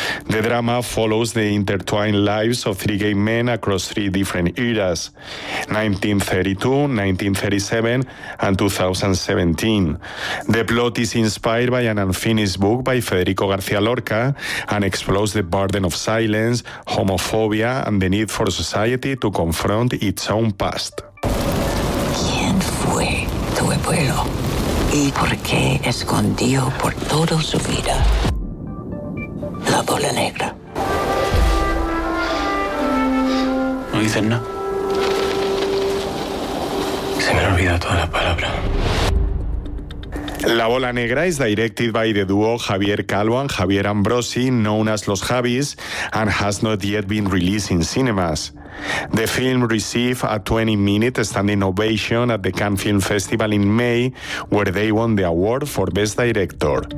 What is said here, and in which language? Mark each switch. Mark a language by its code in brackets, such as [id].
[en] The drama follows the intertwined lives of three gay men across three different eras: 1932, 1937, and 2017. The plot is inspired by an unfinished book by Federico García Lorca and explores the burden of silence, homophobia, and the need for society to confront its own past. [es] ¿Quién fue tu abuelo? ¿Y por qué escondió por toda su vida la bola negra? ¿No dicen nada? Se me ha olvidado toda la palabra. [en] La Bola Negra is directed by the duo Javier Calvo and Javier Ambrosi, known as Los Javis, and has not yet been released in cinemas. The film received a 20-minute standing ovation at the Cannes Film Festival in May, where they won the award for Best Director.